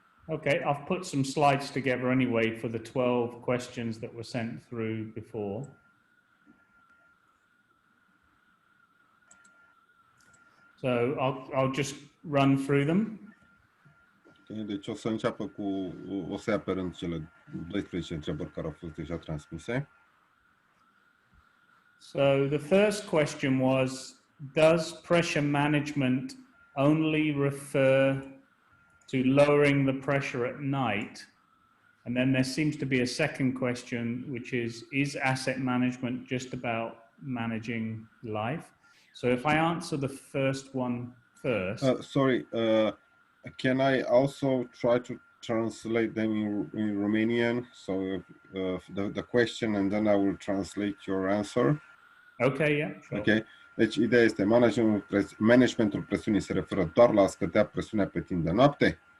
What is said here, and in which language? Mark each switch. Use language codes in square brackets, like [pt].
[en] Okay, I've put some slides together anyway for the 12 questions that were sent through before. So I'll just run through them. [ro] Okay, deci o să înceapă o să ia pe rând cele 12 întrebări care au fost deja transmise. [en] So the first question was, does pressure management only refer to lowering the pressure at night? And then there seems to be a second question, which is asset management just about managing life? So if I answer the first one first. Sorry, can I also try to translate them in Romanian? So the question, and then I will translate your answer. Okay, yeah, sure. Okay. [ro] Deci ideea este, managementul presiunii se referă doar la a scădea presiunea pe timp de noapte?